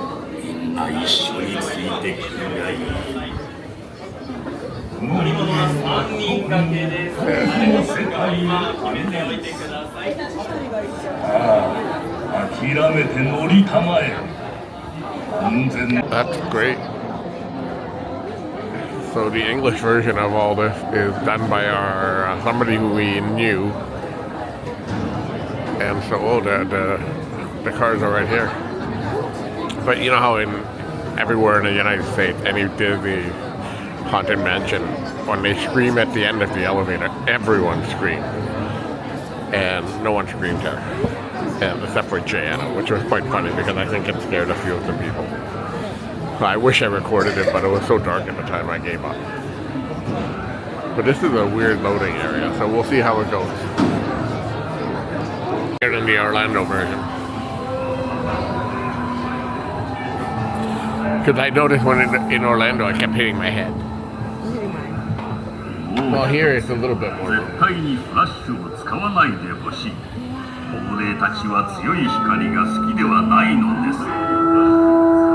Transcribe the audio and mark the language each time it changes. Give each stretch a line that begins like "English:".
Japanese: みんな一緒についてくるがいい。乗り物は3人掛けです。この世界は決めておいてください。ああ、諦めて乗りたまえ。安全。
English: That's great. So the English version of all this is done by our somebody who we knew, and so the cars are right here. But you know how in everywhere in the United States, any Disney haunted mansion, when they scream at the end of the elevator, everyone screams, and no one screamed here, and except for Jana, which was quite funny because I think it scared a few of the people. I wish I recorded it, but it was so dark at the time I gave up. But this is a weird loading area, so we'll see how it goes. Here in the Orlando version. Because I noticed when in Orlando I kept hitting my head. Well, here it's a little bit more.
Japanese: 絶対にフラッシュを使わないでほしい。亡霊たちは強い光が好きではないのです。